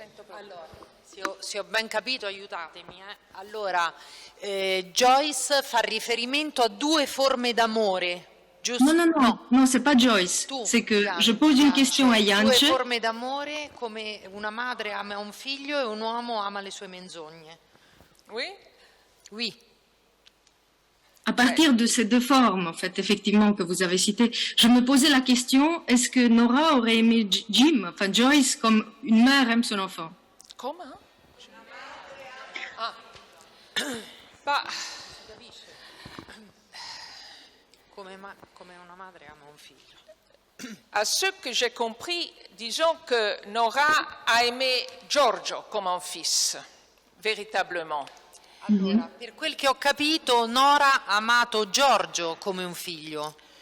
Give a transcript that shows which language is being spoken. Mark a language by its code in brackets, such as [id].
[it] Allora, se ho ben capito, aiutatemi. Allora, Joyce fa riferimento a due forme d'amore, giusto? [fr] Non, c'est pas Joyce. C'est que je pose une question à Jance. [it] Due forme d'amore, come una madre ama un figlio e un uomo ama le sue menzogne. [fr] Oui? Oui. À partir de ces deux formes, en fait, effectivement, que vous avez citées, je me posais la question, est-ce que Nora aurait aimé Jim, enfin Joyce, comme une mère aime son enfant? Comment? Bah, [it] come una madre ama un figlio. [fr] à ce que j'ai compris, disons que Nora a aimé Giorgio comme un fils, véritablement. [it] Allora, per quel che ho capito, Nora ha amato Giorgio come un figlio.